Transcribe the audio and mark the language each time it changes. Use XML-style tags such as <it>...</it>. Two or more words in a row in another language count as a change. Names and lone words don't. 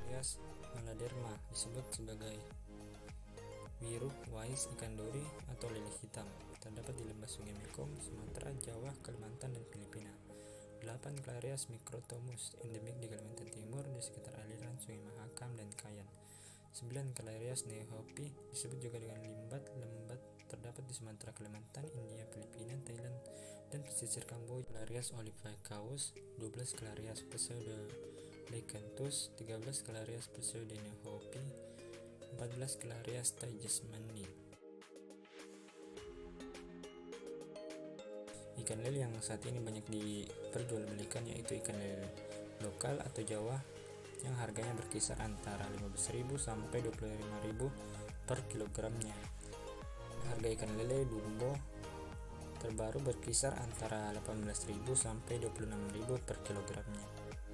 <id>Clarias maladerma, disebut sebagai biru wais, ikan dori atau lele hitam, terdapat di lembah Sungai Mekong, Sumatera, Jawa, Kalimantan, dan Filipina. 8. Clarias microtomus, endemik di Kalimantan Timur di sekitar aliran Sungai Mahakam dan Kayan. 9. Clarias neohopi, disebut juga dengan limbat, terdapat di Sumatera, Kalimantan, India, Filipina, Thailand, dan pesisir Kamboja. Clarias olivaceus. 12. Clarias pseudoleucanthus. 13. Clarias pseudoneohopi. 14. Clarias taigesmani. Ikan lele yang saat ini banyak diperjualbelikan yaitu ikan lele lokal atau Jawa yang harganya berkisar antara 15.000 sampai 25.000 per kilogramnya. Harga ikan lele bumbo terbaru berkisar antara 18.000 sampai 26.000 per kilogramnya.</id>